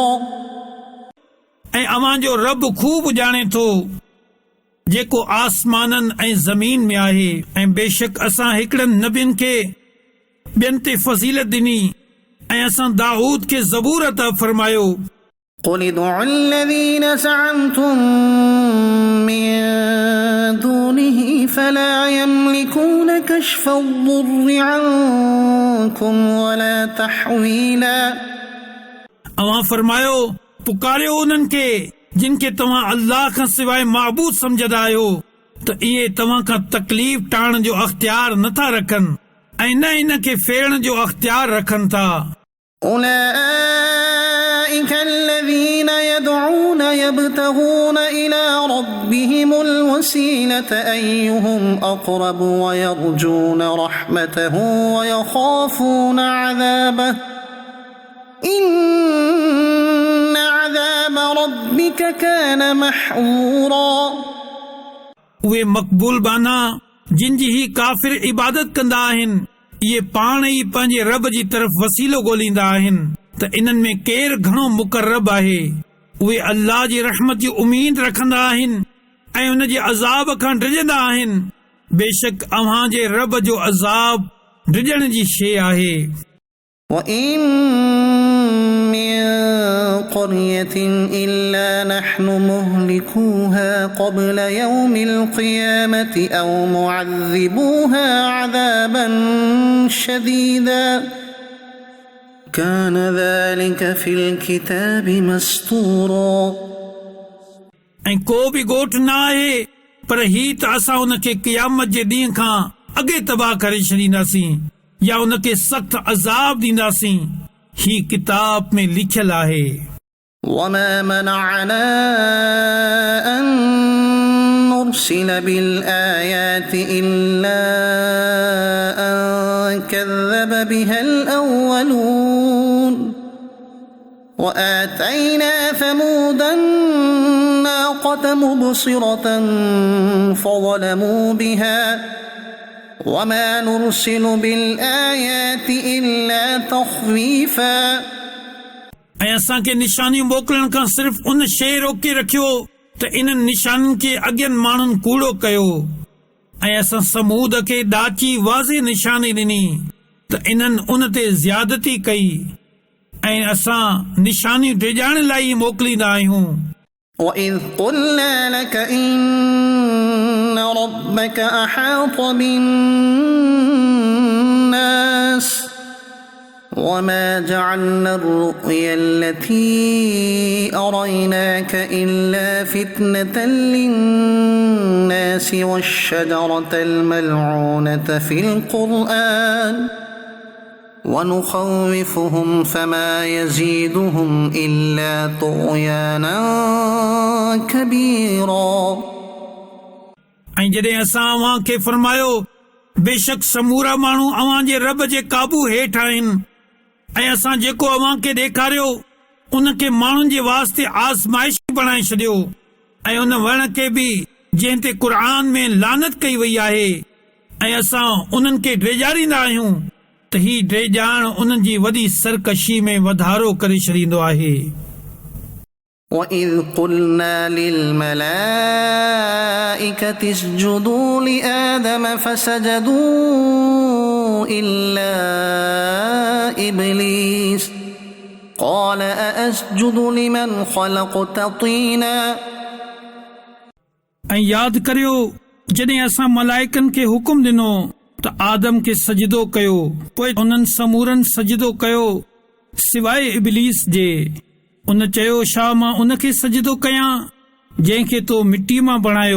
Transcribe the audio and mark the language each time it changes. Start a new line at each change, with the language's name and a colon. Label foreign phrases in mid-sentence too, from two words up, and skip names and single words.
Sindhi: ऐं अव्हां जो रब खूब ॼाणे थो जेको आसमाननि ऐं ज़मीन में आहे। ऐं बेशक असां हिकिड़नि नबियुनि खे ॿियनि ते फज़ीलत ॾिनी ऐं असां दाऊद खे ज़बूर अता फरमायो।
Arabic: قل ادعوا الذين زعمتم من دونه فلا يملكون كشف الضر عنكم ولا تحويلا
Sindhi: अव्हां फरमायो पुकारियो उन्हनि खे जिन खे तव्हां अल्लाह खां सवाइ माबूद सम्झंदा आहियो, त इहे तव्हां खां तकलीफ़ टाइण जो अख़्तियार नथा रखनि ऐं न इन खे फेरण जो अख़्तियार रखनि था।
Arabic: أولئك الذين يدعون يبتغون إلى ربهم الوسيلة أيهم أقرب ويرجون رحمته ويخافون عذابه إن عذاب ربك كان محظورا
Sindhi: उहे मक़बूल बाना जिन जी ही काफ़िर इबादत कंदा आहिनि इहे पाण ई पंहिंजे रब जी तरफ़ वसीलो ॻोल्हींदा आहिनि त इन्हनि में केरु घणो मुक़र्रब आहे। उहे अल्लाह जी रहमत जी उमीद रखंदा आहिनि ऐं उन जे अज़ाब खां डिॼंदा आहिनि। बेशक अव्हां जे रब जो अज़ाब डिॼण जी शइ आहे।
Arabic: وإن من قرية إلا نحن مهلكوها قبل يوم القيامة أو معذبوها عذابا شديدا كان ذلك في الكتاب مسطورا
Sindhi: ऐं को बि ॻोठ न आहे पर ही त असां उन खे क़यामत जे ॾींहं खां अॻे तबाह करे छॾींदासीं या उन खे सख़्त अज़ाब ॾींदासीं। ही किताब में लिखियल आहे।
Arabic: وما منعنا أن نرسل بالآيات إلا أن كذب بها الأولون وآتينا ثمود الناقة مبصرة فظلموا بها وما نرسل بالآيات إلا تخويفا
Sindhi: ऐं असां खे निशानियूं मोकिलण खां सिर्फ़ उन शइ रोके रखियो त इन्हनि निशाननि खे अॻियनि माण्हुनि कूड़ो कयो ऐं असां समूद खे ॾाची वाज़े निशानी ॾिनी त इन्हनि उन ते ज़्यादती कई ऐं असां निशानियूं डिॼाइण लाइ मोकिलींदा आहियूं।
Arabic: وَإِذْ قُلْنَا لَكَ إِنَّ رَبَّكَ أَحَاطَ بِالنَّاسِ وما جعلنا الرؤيا التي أريناك إلا فتنة للناس والشجرة الملعونة في القرآن ونخوفهم فما يزيدهم إلا طغيانا كبيرا
Sindhi: ऐं जॾहिं असां अव्हां खे फरमायो बेशक समूरा माण्हू अव्हां जे रब जे काबू हेठि आहिनि ऐं असां जेको अव्हां खे ॾेखारियो उन खे माण्हुनि जे वास्ते आज़माइश बणाए छॾियो ऐं उन वण खे बि जंहिं ते क़ुर में लानत कई वई आहे ऐं असां उन्हनि खे ड्रेजारींदा आहियूं त ही ड्रेजाइण उन्हनि जी वॾी सरकशी में वधारो करे छॾींदो आहे।
Arabic: وَإِذْ قُلْنَا لِلْمَلَائِكَةِ اسْجُدُوا لِآدَمَ فَسَجَدُوا إِلَّا إِبْلِيسَ قَالَ أَأَسْجُدُ لِمَنْ خَلَقْتَ طِينًا
Sindhi: ऐं यादि करियो जॾहिं असां मलाइकनि खे हुकुम ॾिनो त आदम खे सजदो कयो पोइ उन्हनि समूरनि सजदो कयो सिवाइ इब्लीस जे। उन चयो छा मां उन खे सजदो कयां जंहिंखे तो मिट्टी मां बणायो।